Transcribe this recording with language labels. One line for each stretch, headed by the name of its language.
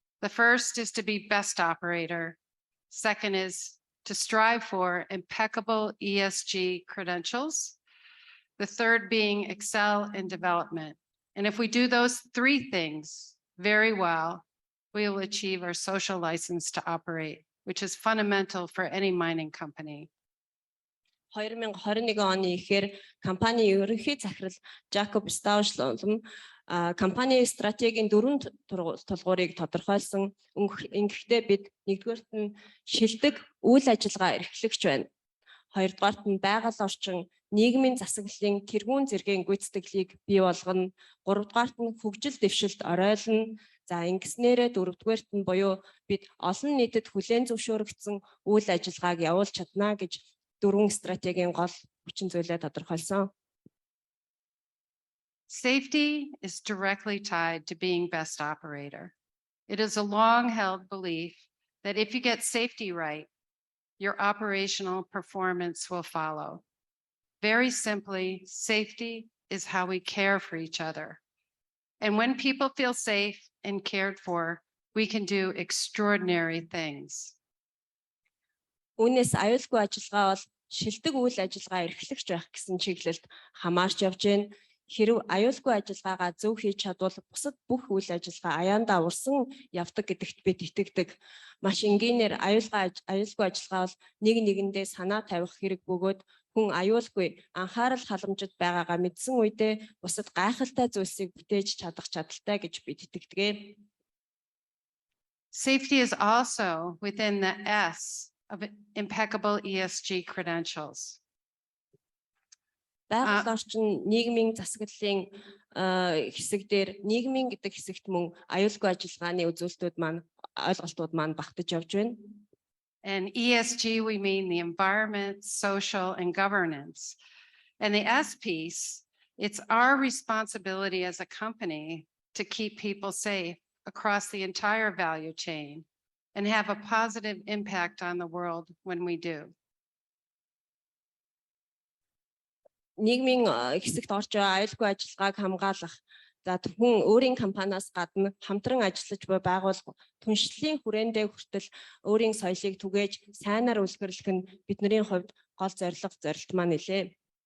English: The first is to be best operator. Second is to strive for impeccable ESG credentials. The third being excel in development. And if we do those three things very well, we will achieve our social license to operate, which is fundamental for any mining company.
Mongolian: 2021 оны ихээр компани ерөнхий захирал Жакоб Стаушлом компани стратегийн 4 тулгуурыг тодорхойлсон. Ингэхдээ бид нэгдүгээрт нь шилдэг үйл ажиллагаа эрхлэгч байна. Хоёрдугаарт нь байгаль орчин нийгмийн засаглалын тэргүүн зэргийн гүйцэтгэлийг бий болгоно. Гуравдугаарт нь хөгжил дэвшилт оройлно. За ингэснээрээ дөрөвдүгээрт нь буюу бид олон нийтэд хүлээн зөвшөөрөгдсөн үйл ажиллагааг явуулж чадна гэж дөрвөн стратегийн гол хүчин зүйлээ тодорхойлсон.
English: Safety is directly tied to being best operator. It is a long-held belief that if you get safety right, your operational performance will follow. Very simply, safety is how we care for each other. And when people feel safe and cared for, we can do extraordinary things.
Mongolian: Үүнээс аюулгүй ажиллагаа бол шилдэг үйл ажиллагаа эрхлэгч байх гэсэн чиглэлд хамаарч явж байна. Хэрв аюулгүй ажиллагаагаа зөв хийж чадвал бусад бүх үйл ажиллагаа аяандаа урсан явдаг гэдэгт бид итгэдэг. Маш энгийнээр аюулгүй ажиллагаа бол нэг нэгэндээ санаа тавих хэрэг бөгөөд хүн аюулгүй анхаарал халамжид байгаагаа мэдсэн үедээ бусад гайхалтай зүйлсийг бүтээж чадах чадaltaй гэж бид итгэдэг.
English: Safety is also within the S of impeccable ESG credentials.
Mongolian: Байгаль орчин нийгмийн засаглалын хэсэг дээр нийгмийн гэдэг хэсэгт мөн аюулгүй ажиллагааны үзүүлэлтүүд маань ойлголтууд маань багтаж явж байна.
English: And ESG, we mean the environment, social, and governance. And the S piece, it's our responsibility as a company to keep people safe across the entire value chain and have a positive impact on the world when we do.
Mongolian: Нийгмийн хэсэгт орж байгаа аюулгүй ажиллагааг хамгаалах. За хүн өөрийн компаниас гадна хамтран ажиллаж буй байгууллага түншлэлийн хүрээндээ хүртэл өөрийн соёлыг түгээж сайнаар үлгэрлэх нь бидний хувьд гол зорилт маань нэлээ.